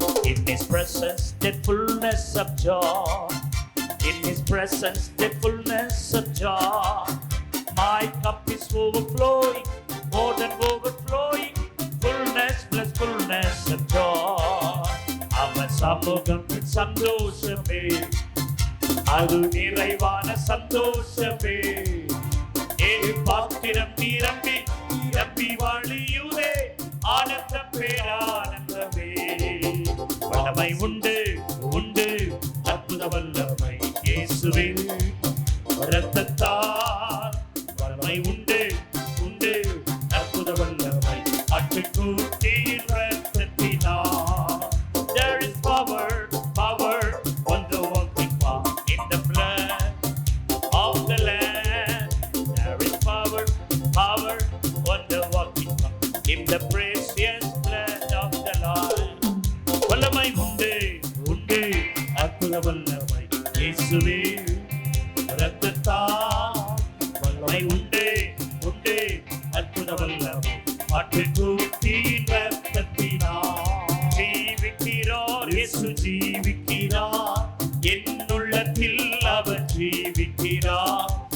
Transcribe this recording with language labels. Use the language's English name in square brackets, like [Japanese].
[English] In His presence, the fullness of joy. In His presence, the fullness of joy. My cup is overflowing, more than overflowing, fullness plus fullness of joy. [Tamil] அவன் சமூகத்தின் சந்தோஷமே, அது நிறைவான சந்தோஷமே. என் பாத்திரம் நிரம்பி நிரம்பி வழியுதே, ஆனந்தம் பேரானந்தமே. வல்லமை உண்டு உண்டு, அற்புத வல்லமை இயேசுவே இரத்தத்தால். வல்லமை உண்டு உண்டு, அற்புத வல்லமை ஆட்டுக்குட்டியின் இரத்தத்தினால். [English] There is power, power, wonder working power in the blood of the Lamb. There is power, power, wonder working power in the precious blood of the Lord. [Tamil] வல்லமை உண்டு உண்டு, அற்புத வல்லமை இயேசுவே இரத்தத்தால். வல்லமை உண்டு உண்டு, அற்புத வல்லமை ஆட்டுக்குட்டியின் இரத்தத்தினால். ஜீவிக்கிறார் இயேசு ஜீவிக்கிறார், என்னுள்ளத்தில் அவர் ஜீவிக்கிறார்.